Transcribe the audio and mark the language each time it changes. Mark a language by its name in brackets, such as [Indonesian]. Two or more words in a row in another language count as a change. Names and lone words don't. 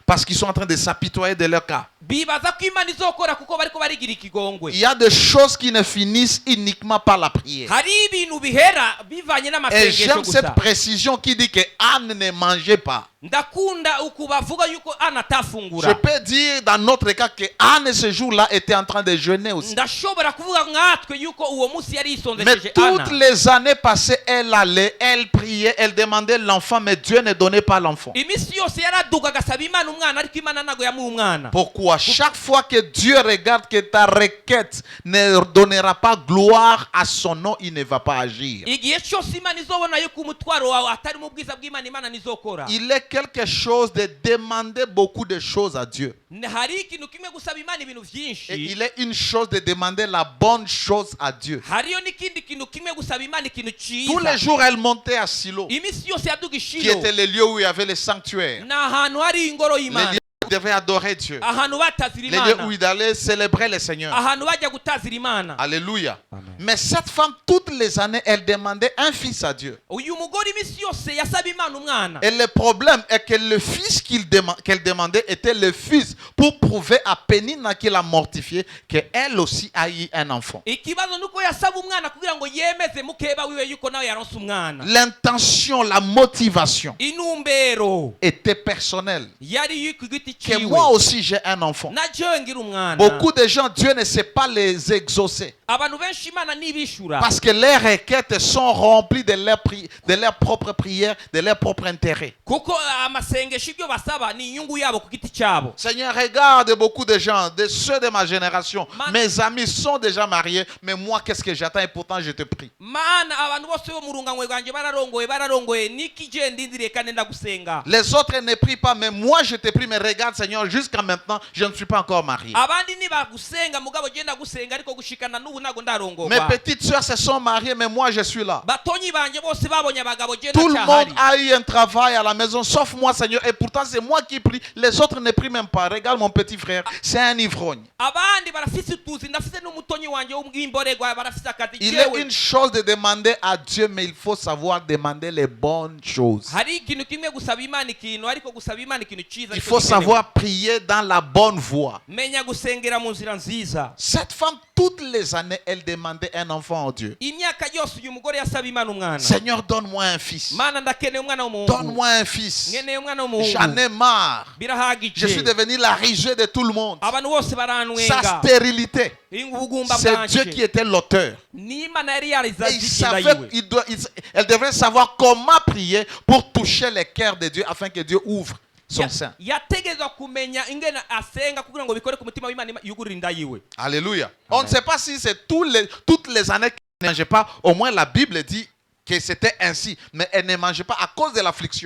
[French] parce qu'ils sont en train de s'apitoyer de leur cas. [Rundi] bibaza ko Imana izokora kuko bariko barigira ikigongwe. [French] Il y a des choses qui ne finissent uniquement par la prière. [Rundi] Hari ibintu bihera bivanye [French] Et [Rundi] n'amasengesho [French] j'aime cette [Rundi] gusa. [French] précision qui dit que Anne ne mangeait pas. [Rundi] Ndakunda ukubavuga yuko Ana [French] Je [Rundi] atafungura. [French] peux dire dans notre cas que Anne ce jour-là était en train de jeûner aussi. [Rundi] Ndashobora kuvuga nkatwe yuko uwo munsi yari [French] Mais [Rundi] yisonzesheje Ana. [French] toutes les années passées, elle allait, elle priait, elle demandait l'enfant, mais Dieu ne donnait pas l'enfant. [Rundi] Imisi yose yaraduga agasaba Imana umwana ariko Imana ntago yamuha umwana. [French] Pourquoi? Chaque fois que Dieu regarde que ta requête ne donnera pas gloire à son nom, il ne va pas agir. [Rundi] Igihe cyose Imana izobona yuko umutwaro wawe atari mu bwiza bw'Imana, Imana nizokora. [French] Il est quelque chose de demander beaucoup de choses à Dieu. [Rundi] Hari ikintu kimwe gusaba Imana ibintu [French] Et [Rundi] byinshi. [French] il est une chose de demander la bonne chose à Dieu. [Rundi] Hariyo n'ikindi kintu kimwe gusaba Imana ikintu [French] Tous les [Rundi] cyiza. [French] jours, elle montait à Silo, [Rundi] Imisi yose yaduga [French] qui [Rundi] ishilo. [French] était le lieu où il y avait le sanctuaire. [Rundi] Ni ahantu hari ingoro [French] Les [Rundi] y'Imana. [French] lieux où il devait adorer Dieu. [Rundi] Ahantu batazira [French] Les lieux où [Rundi] Imana. [French] il allait célébrer le Seigneur. [Rundi] Ahantu bajya gutazira Imana. [French] Alléluia. Amen. Mais cette femme, toutes les années, elle demandait un fils à Dieu. [Rundi] Uyu mugore imisi yose yasaba Imana umwana. [French] Et le problème est que le fils qu'elle demandait était le fils pour prouver à Pénina qui l'a mortifié qu'elle aussi a eu un enfant. [Rundi] Ikibazo nuko yasaba umwana kugira ngo yemeze mukeba wiwe yuko nawe yaronse umwana. [French] L'intention, la motivation [Rundi] Inumbero [French] était personnelle. [Rundi] yari ku giti [French] Que [Rundi] ciwe. [French] moi aussi j'ai un enfant. [Rundi] Naje ngira umwana. [French] Beaucoup de gens, Dieu ne sait pas les exaucer. [Rundi] Abantu benshi Imana nibishura. [French] Parce que leurs requêtes sont remplies de leurs propres prières, de leur propre intérêt. [Rundi] Kuko amasengesho ibyo basaba ni inyungu yabo ku giti cyabo. [French] Seigneur, regarde beaucoup de gens, de ceux de ma génération. Mes amis sont déjà mariés, mais moi, qu'est-ce que j'attends et pourtant je te prie. [Rundi] Mana abantu bose bo mu runganywe rwanjye bararongoye niki je ndindiriye kandi ndagusenga. [French] Les autres ne prient pas, mais moi je te prie, mais regarde Seigneur, jusqu'à maintenant, je ne suis pas encore marié. [Rundi] Abandi nibagusenga mugabo je ndagusenga ariko gushikana n'ubu nago ndarongoba. [French] Mes petites soeurs se sont mariées, mais moi je suis là. [Rundi] Batonyi banje bose babonye abagabo je [French] Tout le monde [Rundi] ndacyahari. [French] a eu un travail à la maison, sauf moi Seigneur, et pourtant c'est moi qui prie. Les autres ne prient même pas. Regarde mon petit frère, c'est un ivrogne. [Rundi] Abandi barafise utuzi ndafise n'umutonyi wanje w'umwimborerwa barafise akazi [French] Il est [Rundi] jewe. [French] une chose de demander à Dieu, mais il faut savoir demander les bonnes choses. [Rundi] Hari ikintu kimwe gusaba Imana ikintu ariko gusaba Imana ikintu ciza. [French] Il faut savoir prier dans la bonne voie. [Rundi] menya gusengera mu nzira nziza. [French] Cette femme, toutes les années, elle demandait un enfant à Dieu. [Rundi] Imyaka yose uyu mugore yasaba Imana umwana. [French] Seigneur, donne-moi un fils. [Rundi] Mana ndakeneye umwana w'umuhungu. [French] Donne-moi un fils. [Rundi] Nkeneye umwana w'umuhungu. [French] J'en ai marre. [Rundi] Birahagije. [French] Je suis devenu la risée de tout le monde. [Rundi] Abantu bose [French] Sa [Rundi] baranwenga. [French] stérilité, [Rundi] Ubugumba [French] c'est [Rundi] bwanje. [French] Dieu qui était l'auteur. [Rundi] Ni Imana yari [French] Et [Rundi] yarizazikira yiwe. [French] elle devrait savoir comment prier pour toucher les cœurs de Dieu afin que Dieu ouvre son sein. [Rundi] Yategezwa kumenya ingene asenga kugira ngo bikore ku mutima w'Imana yugurira inda yiwe. [French] Alléluia. On ne sait pas si c'est toutes les années qu'elle ne mangeait pas. Au moins la Bible dit que c'était ainsi. Mais elle ne mangeait pas à cause de l'affliction.